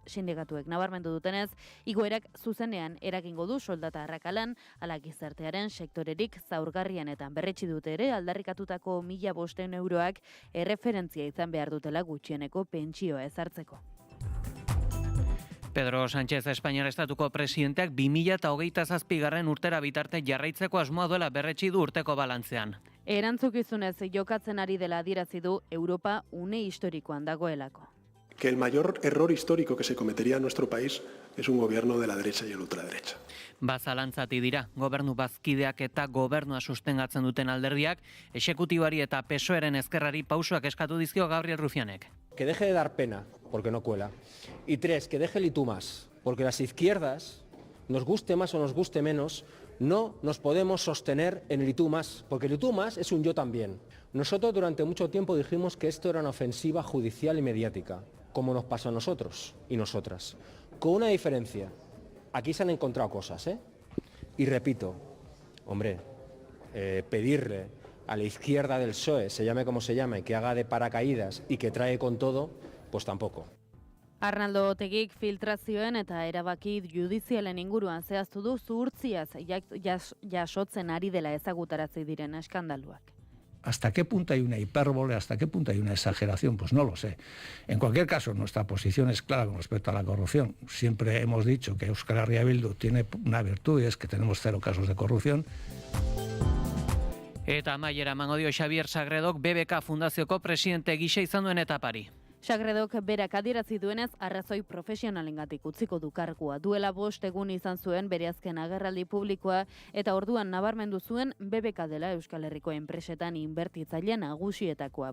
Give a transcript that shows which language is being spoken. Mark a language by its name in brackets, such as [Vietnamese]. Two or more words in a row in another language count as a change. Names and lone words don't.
[Basque] Sindikatuek nabarmendu dutenez, igoerak zuzenean eragingo du soldata arrakalan, ala gizartearen sektorerik zaurgarrian eta berretsi dute ere aldarrikatutako 1.500 euroak erreferentzia izan behar dutela gutxieneko pentsioa ezartzeko. Pedro Sánchez Espainiar Estatuko presidenteak 2027 urtera bitarte jarraitzeko asmoa duela berretsi du urteko balantzean. Erantzukizunez jokatzen ari dela adierazi du Europa une historikoan dagoelako. [Spanish] Que el mayor error histórico que se cometería en nuestro país es un gobierno de la derecha y el ultraderecha. [Basque] Bazalantzati dira, gobernu bazkideak eta gobernua sustengatzen duten alderdiak, exekutibari eta PSOEren ezkerrari pausoak eskatu dizkio Gabriel Rufianek. [Spanish] Que deje de dar pena, porque no cuela. Y 3, que deje el y tú más, porque las izquierdas, nos guste más o nos guste menos, no nos podemos sostener en el y tú más, porque el y tú más es un yo también. Nosotros durante mucho tiempo dijimos que esto era una ofensiva judicial y mediática, como nos pasa a nosotros y nosotras. Con una diferencia, aquí se han encontrado cosas, ¿eh? Y repito, hombre, pedirle a la izquierda del PSOE, se llame como se llame, que haga de paracaídas y que trae con todo, pues tampoco. [Basque] Arnaldo Otegik filtrazioen eta erabaki judizialen inguruan zehaztu du zuhurtziaz jasotzen ari dela ezagutarazi diren eskandaluak. [Spanish] ¿Hasta qué punto hay una hipérbole? ¿Hasta qué punto hay una exageración? Pues no lo sé. En cualquier caso, nuestra posición es clara con respecto a la corrupción. Siempre hemos dicho que Euskal Herria Bildu tiene una virtud y es que tenemos 0 casos de corrupción. [Basque] Eta amaiera emango dio Xabier Sagredok BBK Fundazioko presidente gisa izan duen etapari. Sagredok berak adierazi duenez arrazoi profesionalengatik utziko du kargua. Duela 5 egun izan zuen bere azken agerraldi publikoa eta orduan nabarmendu zuen BBK dela Euskal Herriko enpresetan inbertitzaile nagusietakoa.